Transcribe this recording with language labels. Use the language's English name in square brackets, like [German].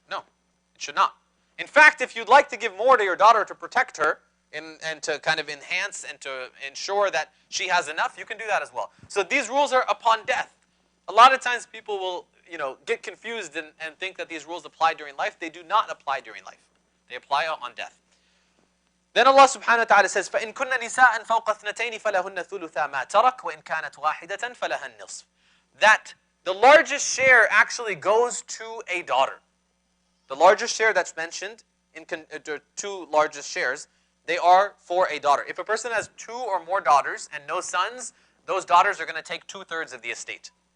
[English] No, it should not. In fact, if you'd like to give more to your daughter to protect her, and to kind of enhance and to ensure that she has enough, you can do that as well. So these rules are upon death. A lot of times people will, get confused and think that these rules apply during life. They do not apply during life. They apply on death. Then Allah subhanahu wa ta'ala says, [Arabic] فَإِن كُنَّ نِسَاءً فَوْقَ اثْنَتَيْنِ فَلَهُنَّ ثُلُثَا مَا تَرَكْ وَإِن كَانَتْ وَاحِدَةً فَلَهَا النِّصْفُ. [English] That the largest share actually goes to a daughter. The largest share that's mentioned, the two largest shares, they are for a daughter. If a person has 2 or more daughters and no sons, those daughters are going to take 2/3 of the estate.